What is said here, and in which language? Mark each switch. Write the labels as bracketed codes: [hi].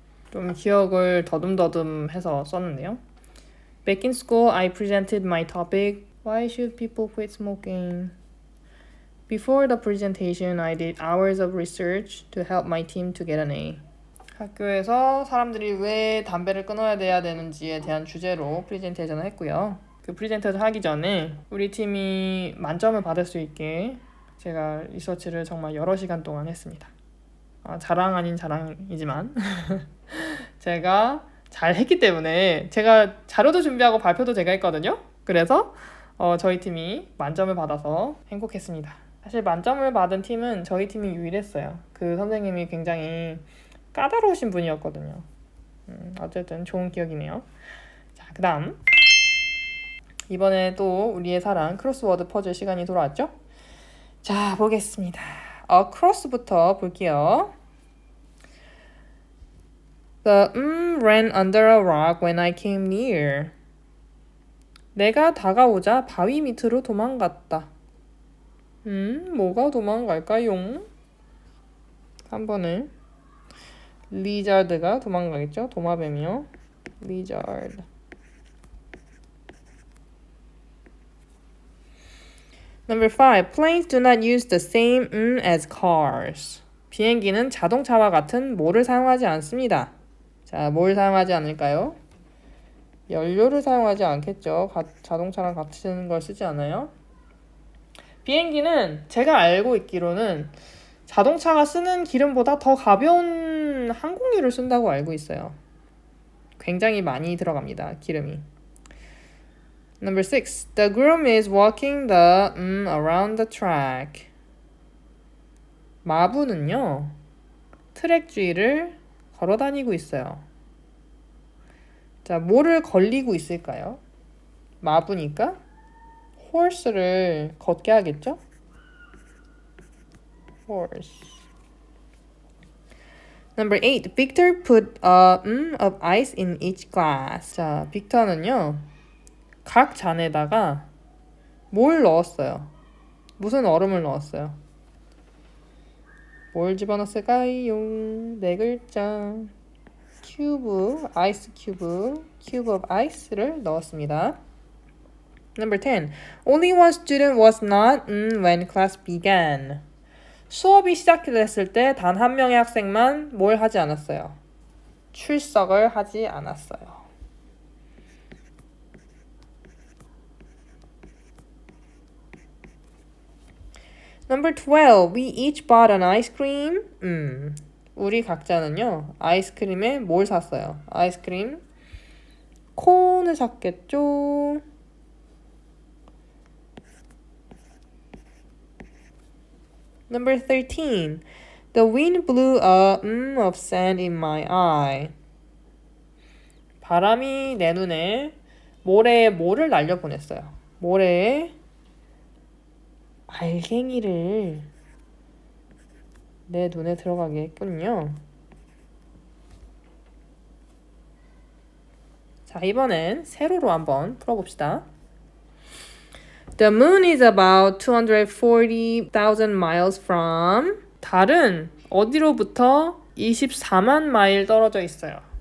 [ko] 좀 기억을 더듬더듬해서 썼는데요. [en] Back in school, I presented my topic, Why should people quit smoking? Before the presentation, I did hours of research to help my team to get an A. [ko] 학교에서 사람들이 왜 담배를 끊어야 돼야 되는지에 대한 주제로 프리젠테이션을 했고요. 그 프리젠테이션 하기 전에 우리 팀이 만점을 받을 수 있게 제가 리서치를 정말 여러 시간 동안 했습니다. 자랑 아닌 자랑이지만 제가 잘 했기 때문에 제가 자료도 준비하고 발표도 제가 했거든요. 그래서 저희 팀이 만점을 받아서 행복했습니다. 사실 만점을 받은 팀은 저희 팀이 유일했어요. 그 선생님이 굉장히 까다로우신 분이었거든요. 어쨌든 좋은 기억이네요. 자, 그 다음 이번에 또 우리의 사랑 크로스워드 퍼즐 시간이 돌아왔죠? 자, 보겠습니다. across부터 볼게요. [en] The ran under a rock when I came near. [ko] 내가 다가오자 바위 밑으로 도망갔다. 뭐가 도망갈까요? 3번은 리자드가 도망가겠죠? 도마뱀이요. 리자드. [en] Number 5. Planes do not use the same as cars. [ko] 비행기는 자동차와 같은 뭐를 사용하지 않습니다. 자, 뭘 사용하지 않을까요? 연료를 사용하지 않겠죠. 자동차랑 같은 걸 쓰지 않아요? 비행기는 제가 알고 있기로는 자동차가 쓰는 기름보다 더 가벼운 항공유를 쓴다고 알고 있어요. 굉장히 많이 들어갑니다, 기름이. [en] Number 6. The groom is walking the around the track. [ko] 마부는요, 트랙 주위를 걸어 다니고 있어요. 자, 뭐를 걸리고 있을까요? 마부니까 horse를 걷게 하겠죠? [en] horse. Number 8. Victor put of ice in each glass. [ko] 자, 빅터는요, 각 잔에다가 뭘 넣었어요? 무슨 얼음을 넣었어요? 뭘 집어넣었을까요? 네 글자. 큐브, 아이스 큐브, [en] cube of ice [ko] 를 넣었습니다. [en] Number 10. Only one student was not when class began. [ko] 수업이 시작됐을 때 단 한 명의 학생만 뭘 하지 않았어요? 출석을 하지 않았어요. [en] Number 12. We each bought an ice cream. [ko] 우리 각자는요, 아이스크림에 뭘 샀어요? 아이스크림 콘을 샀겠죠? [en] Number 13. The wind blew a of sand in my eye. [ko] 바람이 내 눈에 모래에 뭐를 날려보냈어요? 모래에 알갱이를 내 눈에 들어가게 했군요. 자, 이번엔 세로로 한번 풀어봅시다. [en] The moon is about 240,000 miles from. [ko] 달은 어디로부터 24만 마일 떨어져 있어요.